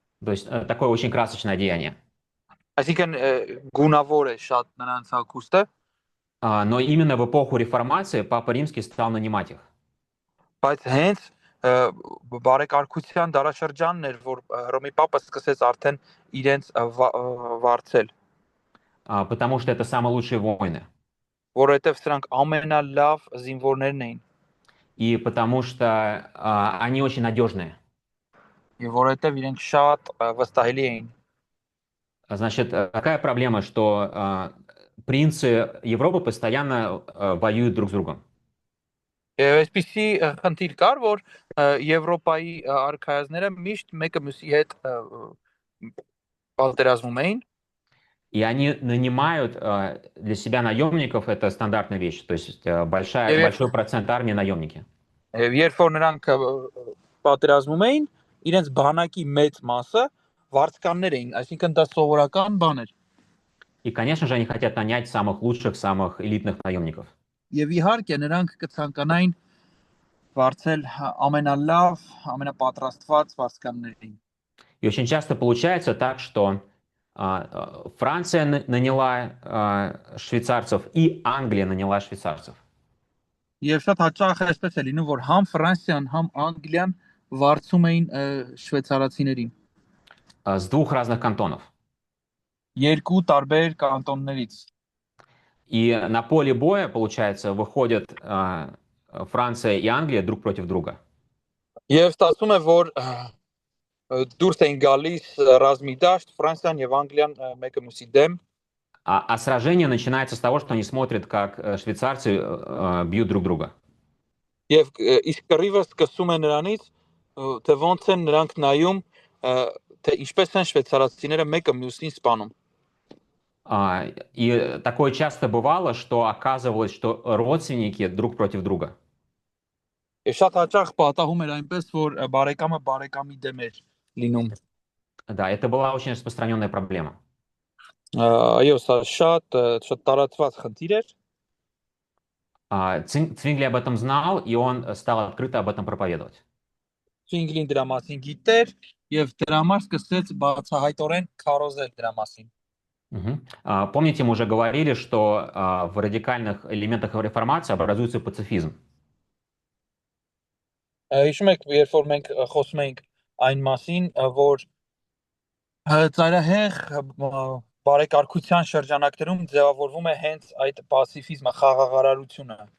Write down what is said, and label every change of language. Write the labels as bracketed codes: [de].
[ru] То есть такое очень красочное одеяние. [hy] Այսինքն գունավոր է շատ նրանց հագուստը։ [ru] Но именно в эпоху реформации Папа Римский стал нанимать их. [hy] Բայց հենց բարեկարգության դարաշրջանն էր, որ Ռոմի Պապը սկսեց արդեն իրենց վարձել։ [ru] Потому что это самые лучшие воины. [hy] Որովհետև սրանք ամենալավ զինվորներն էին։ [ru] И потому что они очень надежные. [hy] Եվ որովհետև իրենք շատ վստահելի էին։ [ru] Значит, какая проблема, что принцы Европы постоянно воюют друг с другом. [hy] Եվ այսպիսի խնդիր կար, որ Եվրոպայի արքայազները միշտ մեկը մյուսի հետ պատերազմում էին [ru] И они нанимают для себя наемников, это стандартная вещь, то есть большой процент армии наемники. [hy] եւ երբ որ նրանք պատերազմում էին, իրենց բանակի մեծ մասը վարձկաններ էին, այսինքն դա սովորական բան էր։ [ru] И, конечно же, они хотят нанять самых лучших, самых элитных наемников. [hy] Եվ иհարկե նրանք կցանկանային վարձել ամենալավ, ամենապատրաստված վարձկաններին։ [ru] И очень часто получается так, что Франция наняла швейцарцев и Англия наняла швейцарцев. [hy] Եվ շատ հաճախ այսպես է լինում, որ համ Ֆրանսիան, համ Անգլիան վարձում էին շվեյցարացիներին։ [ru] С двух разных кантонов. [hy] Երկու տարբեր կանտոններից։ [ru] И на поле боя, получается, выходят Франция и Англия друг против друга. [hy] Եվ ստացվում է, որ դուրս էին գալիս ռազմի դաշտ Ֆրանսիան եւ Անգլիան մեկը մյուսի դեմ։ [ru] А сражение начинается с того, что они смотрят, как швейцарцы бьют друг друга. [hy] Եվ իսկ կռիվը սկսում է նրանից, թե ոնց են նրանք նայում, թե ինչպես են շվեյցարացիները մեկը մյուսին սպանում։ [ru] И такое часто бывало, что оказывалось, что родственники друг против друга. [hy] Եվ շատ հաճախ պատահում էր այնպես, որ բարեկամը բարեկամի դեմ էր լինում։ [ru] Да, это была очень распространенная проблема. [hy] Այո, սա շատ տարածված խնդիր էր։ [ru] Цвингли об этом знал, и он стал открыто об этом проповедовать. [hy] Ցվինգլին դրա մասին գիտեր եւ դրա համար սկսեց բացահայտորեն քարոզել դրա մասին։ [ru] Помните, мы уже говорили, что в радикальных элементах реформации образуется пацифизм. [hy] Հիշում եք, երբ որ մենք խոսում ենք այն մասին, որ ծայրահեղ բարեկարգության շրջանակներում ձևավորվում է հենց այդ պասիֆիզմը, խաղաղարարությունը։